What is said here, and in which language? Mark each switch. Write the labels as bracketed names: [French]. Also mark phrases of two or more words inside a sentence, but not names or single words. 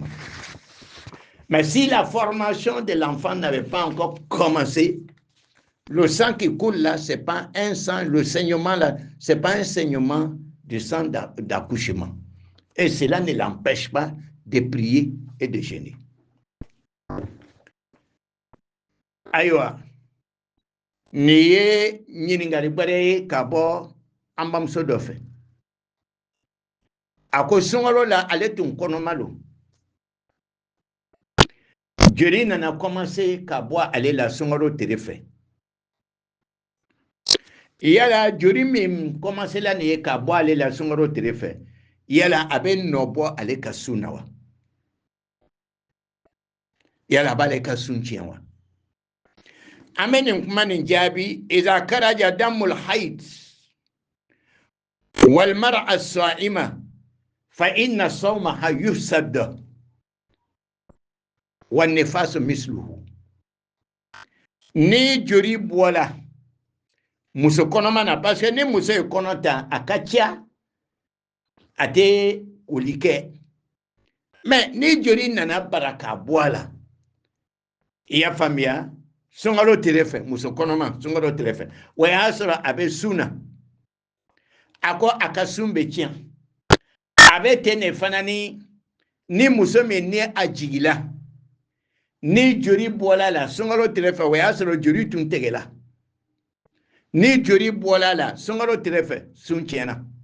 [French] Mais si la formation de l'enfant n'avait pas encore commencé, le sang qui coule là, ce n'est pas un sang, le saignement là, ce n'est pas un saignement de sang d'accouchement. Et cela ne l'empêche pas de prier et de jeûner. [Bambara] Aïwa, niye ɲininkali gbɛrɛ ka bɔ an bamuso dɔ fɛ. A ko sunkalo la ale tun kɔnɔma don. Joli nana commencé ka bɔ ale la sunkalo tile fɛ. Yala joli min commencé la nin ye ka bɔ ale la sunkalo tile fɛ, yala a bɛ nɔ bɔ ale ka sun na wa? Yala a b'ale ka sun tiɲɛ wa? An bɛ nin kuma nin jaabi [Arabic] إذا خرج دم الحيض والمرأة صائمة فإن صومها يفسد والنفاس مثله. [Bambara] Ni joli bɔla muso kɔnɔma na, [French] parce que [Bambara] ni muso ye kɔnɔ ta a ka ca a tɛ koli kɛ, mais ni joli nana bara k'a bɔ a la, i y'a faamuya, sunkalo tile fɛ, muso kɔnɔma sunkalo tile fɛ, o y'a sɔrɔ a bɛ sun na, a ko a ka sun bɛ tiɲɛ, a bɛ ten de fana ni muso min ni a jigila, ni joli bɔla la sunkalo tile fɛ, o y'a sɔrɔ joli tun tigɛla, ni joli bɔla la sunkalo tile fɛ, sun tiɲɛna.